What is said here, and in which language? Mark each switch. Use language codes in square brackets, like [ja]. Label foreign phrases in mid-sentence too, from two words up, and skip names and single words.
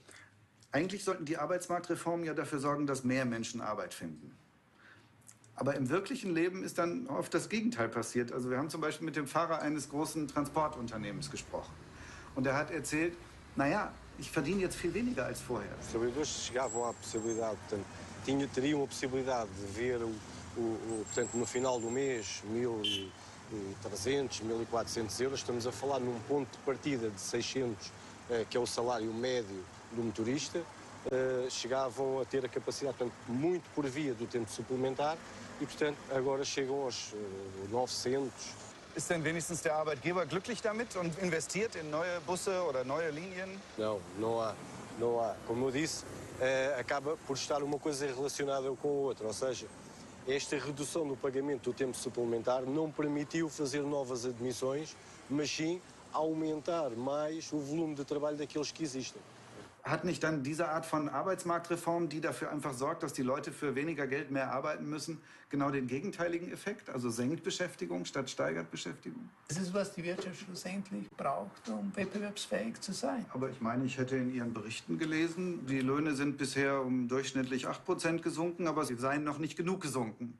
[de] Eigentlich sollten die Arbeitsmarktreformen ja dafür sorgen, dass mehr Menschen Arbeit finden. Aber im wirklichen Leben ist dann oft das Gegenteil passiert. Also wir haben zum Beispiel mit dem Fahrer eines großen Transportunternehmens gesprochen. Und er hat erzählt, naja, ich verdiene jetzt viel weniger als vorher. [pt] Os trabalhadores chegavam à possibilidade, portanto, teriam a possibilidade de ver, portanto, no final do mês, 1.300, 1.400 euros. Estamos a falar num ponto de partida de 600, que é o salário médio do motorista. Chegavam a ter a capacidade, portanto, muito por via do tempo suplementar e, portanto, agora chegam aos 900. [de] Ist denn wenigstens der Arbeitgeber glücklich damit und investiert in neue Busse oder neue Linien? [pt] Não há. Como eu disse, acaba por estar uma coisa relacionada com a outra, ou seja, esta redução no pagamento do tempo suplementar não permitiu fazer novas admissões, mas sim aumentar mais o volume de trabalho daqueles que existem. [de] Hat nicht dann diese Art von Arbeitsmarktreform, die dafür einfach sorgt, dass die Leute für weniger Geld mehr arbeiten müssen, genau den gegenteiligen Effekt? Also senkt Beschäftigung statt steigert Beschäftigung? Das ist, was die Wirtschaft schlussendlich braucht, um wettbewerbsfähig zu sein. Aber ich meine, ich hätte in Ihren Berichten gelesen, die Löhne sind bisher um durchschnittlich 8% gesunken, aber sie seien noch nicht genug gesunken.